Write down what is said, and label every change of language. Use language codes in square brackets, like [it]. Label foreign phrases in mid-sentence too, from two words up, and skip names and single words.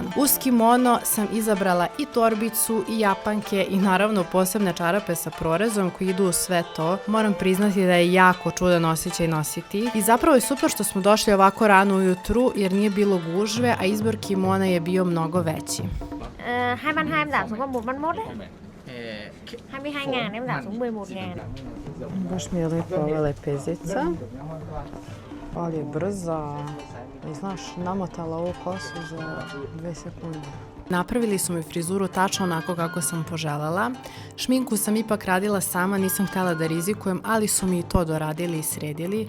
[bs] Uz kimono sam izabrala i torbicu i japanke i naravno posebne čarape sa prorezom koji idu u sve to. Moram priznati da je jako čudan osjećaj nositi i zapravo je super što smo došli ovako rano ujutru jer nije bilo gužve, a izbor kimona je bio mnogo veći. [vi] 2.200 em giảm xuống còn 1.1 đấy. 22.000 em giảm xuống 11.000. [bs] Baš mi je lepo ova lepezica, ali je brza i znaš, namotala ovu kosu za 2 sekunde. Napravili su mi frizuru tačno onako kako sam poželjela. Šminku sam ipak radila sama, nisam htjela da rizikujem, ali su mi i to doradili i sredili.